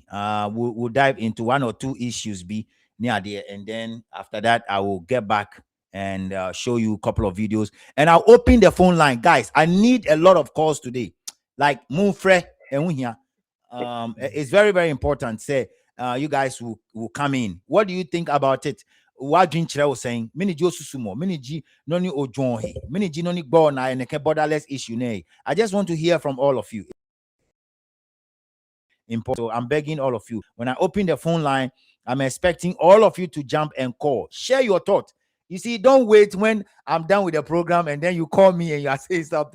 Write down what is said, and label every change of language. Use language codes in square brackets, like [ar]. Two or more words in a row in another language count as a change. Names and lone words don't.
[en] We'll dive into 1 or 2 issues near there, and then after that, I will get back and show you a couple of videos. And I'll open the phone line, guys. I need a lot of calls today, like Moonfre and here. It's very, very important. Say, you guys will come in. What do you think about it? What Jinchra was saying, mini Josusumo, mini G, noni ojonhi, mini G noni bona and a borderless issue. Nay, I just want to hear from all of you. Important. So I'm begging all of you. When I open the phone line, I'm expecting all of you to jump and call. Share your thought. You see, don't wait when I'm done with the program and then you call me and you are saying something.